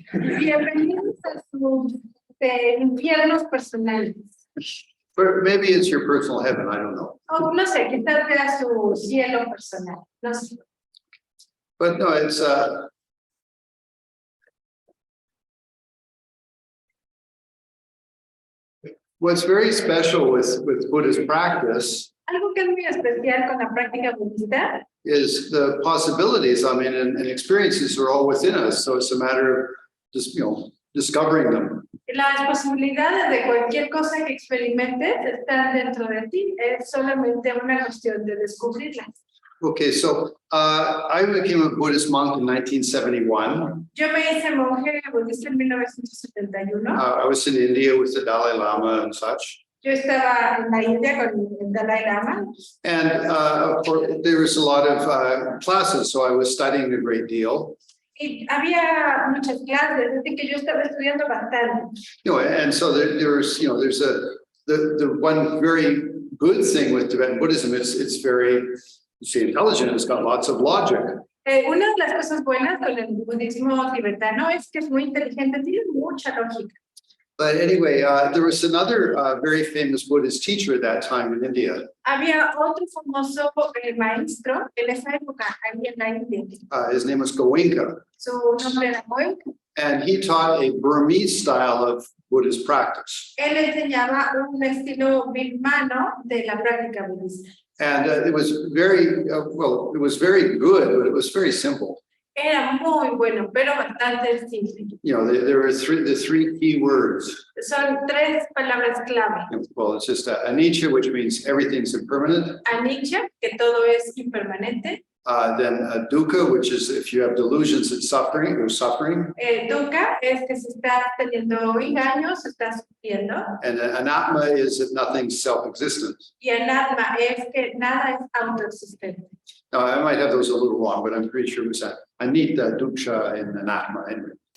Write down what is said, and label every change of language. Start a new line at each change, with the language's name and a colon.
Spanish: Bienvenidos a sus infiernos personales.
English: But maybe it's your personal heaven, I don't know.
Spanish: O no sé, quizás sea su cielo personal. No sé.
English: But no, it's what's very special with Buddhist practice
Spanish: Algo que es muy especial con la práctica budista
English: is the possibilities, I mean, and experiences are all within us. So it's a matter of just, discovering them.
Spanish: las posibilidades de cualquier cosa que experimentes están dentro de ti. Es solamente una cuestión de descubrirlas.
English: Okay, so I became a Buddhist monk in 1971.
Spanish: Yo me hice monje budista en 1971.
English: I was in India with the Dalai Lama and such.
Spanish: Yo estaba en la India con el Dalai Lama.
English: And of course, there was a lot of classes, so I was studying a great deal.
Spanish: Y había muchas clases, así que yo estaba estudiando bastante.
English: And so there's the one very good thing with Tibetan Buddhism is it's very intelligent. It's got lots of logic.
Spanish: Una de las cosas buenas con el budismo tibetano es que es muy inteligente, tiene mucha lógica.
English: But anyway, there was another very famous Buddhist teacher at that time in India.
Spanish: Había otro famoso maestro en esa época en la India.
English: His name was Goenka.
Spanish: Su nombre era Goenka.
English: And he taught a Burmese style of Buddhist practice.
Spanish: Él enseñaba un estilo birmano de la práctica budista.
English: And it was very, it was very good, but it was very simple.
Spanish: Era muy bueno, pero bastante simple.
English: There were the three key words.
Spanish: Son 3 palabras clave.
English: Well, it's just anicca, which means everything's impermanent.
Spanish: Anicca, que todo es impermanente.
English: dukkha, which is if you have delusions, it's suffering or suffering.
Spanish: Dukkha es que si estás teniendo engaños, estás sufriendo.
English: And anatma is that nothing's self-existent.
Spanish: Y anatma es que nada es autoexistente.
English: Now, I might have those a little wrong, but I'm pretty sure it was anita, dukkha, and anatma. Anyway.